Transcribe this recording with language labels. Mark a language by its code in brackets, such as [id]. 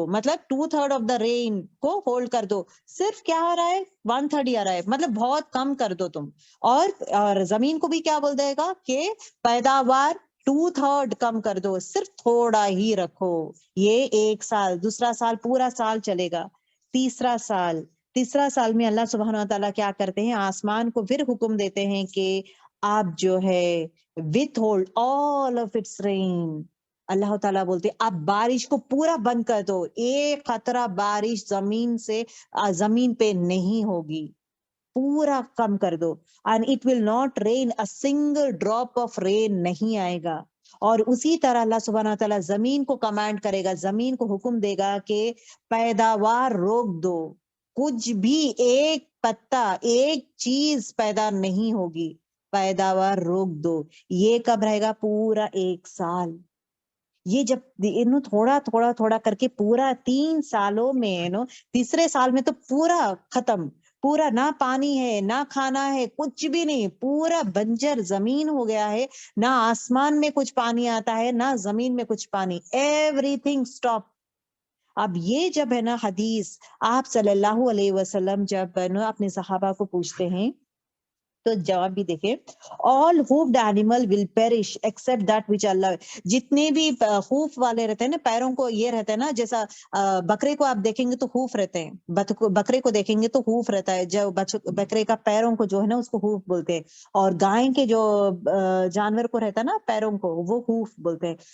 [ur] مطلب 2/3 of the رین کو hold کر دو. صرف کیا آ رہا ہے؟ 1/3 آ رہا ہے, مطلب بہت کم کر دو تم. اور زمین کو بھی کیا بول دے گا کہ پیداوار 2/3 کم کر دو, صرف تھوڑا ہی رکھو. یہ 1 سال. دوسرا سال پورا سال چلے گا. تیسرا سال میں اللہ سبحانہ وتعالیٰ کیا کرتے ہیں؟ آسمان کو پھر حکم دیتے ہیں کہ آپ جو ہے [en] Withhold all of its rain. [ur] اللہ تعالیٰ بولتے آپ بارش کو پورا بند کر دو, 1 قطرہ بارش زمین پہ نہیں ہوگی, پورا کم کر دو. [en] and it will not rain, a single drop of rain [ur] نہیں آئے گا. اور اسی طرح اللہ سبحانہ وتعالیٰ زمین کو کمانڈ کرے گا, زمین کو حکم دے گا کہ پیداوار روک دو, کچھ بھی ایک پتا, ایک چیز پیدا نہیں ہوگی, پیداوار روک دو. یہ کب رہے گا؟ پورا 1 سال. یہ جب تھوڑا تھوڑا کر کے پورا 3 سالوں میں تیسرے سال میں تو پورا ختم, پورا نہ پانی ہے, نہ کھانا ہے, کچھ بھی نہیں, پورا بنجر زمین ہو گیا ہے. نہ آسمان میں کچھ پانی آتا ہے, نہ زمین میں کچھ پانی, [en] Everything stop. [ur] اب یہ جب ہے نا حدیث آپ صلی اللہ علیہ وسلم جب اپنے صحابہ کو پوچھتے ہیں, تو جواب بھی دیکھیں, [en] all hoofed animal will perish except that which Allah. [ur] جتنے بھی خوف والے رہتے ہیں نا, پیروں کو یہ رہتا ہے نا, جیسا بکرے کو آپ دیکھیں گے تو خوف رہتے ہیں, بکرے کو دیکھیں گے تو خوف رہتا ہے, جو بکرے کا پیروں کو جو ہے نا اس کو خوف بولتے ہیں, اور گائے کے جو جانور کو رہتا ہے نا پیروں کو, وہ خوف بولتے ہیں.